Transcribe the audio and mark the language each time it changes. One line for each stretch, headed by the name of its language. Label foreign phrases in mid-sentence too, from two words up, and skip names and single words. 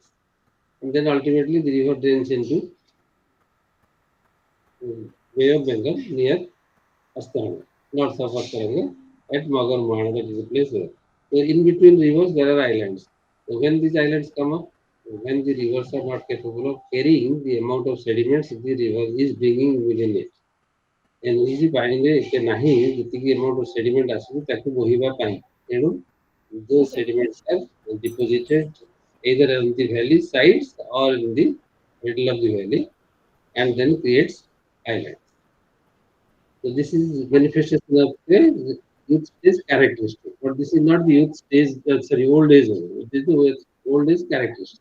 English: And then ultimately the river drains into Bay of Bengal near Astana, north of Astana, at Magarmana, that is a place there. So in between rivers there are islands. So when these islands come up, when the rivers are not capable of carrying the amount of sediments the river is bringing within it,
Odia: ଏମିତି ପାଣିରେ ଏତେ ନାହିଁ ଯେତିକି
English: amount of sediment
Odia: ଆସିବ ତାକୁ ବୋହିବା ପାଇଁ, ତେଣୁ those
English: Okay. sediments are deposited either on the valley sides or in the middle of the valley and then creates islands. So this is manifestation of the youth stage characteristic. But this is not the youth stage, old age. This is the old age characteristic.